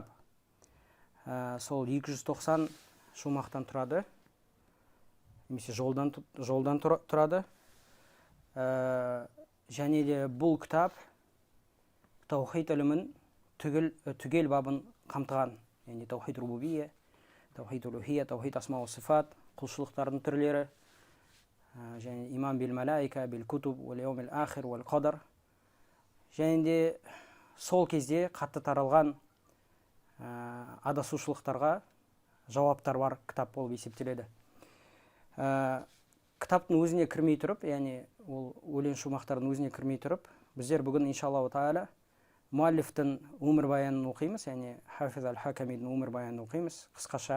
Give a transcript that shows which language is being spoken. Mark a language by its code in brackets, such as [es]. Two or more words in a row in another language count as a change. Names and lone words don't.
[kk] Сол 290 шумақтан тұрады. Немесе жолдан тұрады. Және де бұл кітап таухид ілімін түгел бабын қамтыған. [ar] Яғни توحيد الربوبية، توحيد الألوهية، توحيد الأسماء والصفات, [kk] құлшылықтардың түрлері, және [ar] إيمان بالملائكة، بالكتب، واليوم الآخر، والقدر. [kk] Және де сол кезде қатты таралған адасушылықтарға жауаптар бар кітап болып есептеледі. Кітаптың өзіне кірмей тұрып, яғни ол өлең шумақтардың өзіне кірмей тұрып, біздер бүгін [ar] إن شاء الله تعالى [kk] муаллифтің өмірбаянын оқимыз, яғни Хафиз Аль-Хакамидің өмірбаянын оқимыз қысқаша.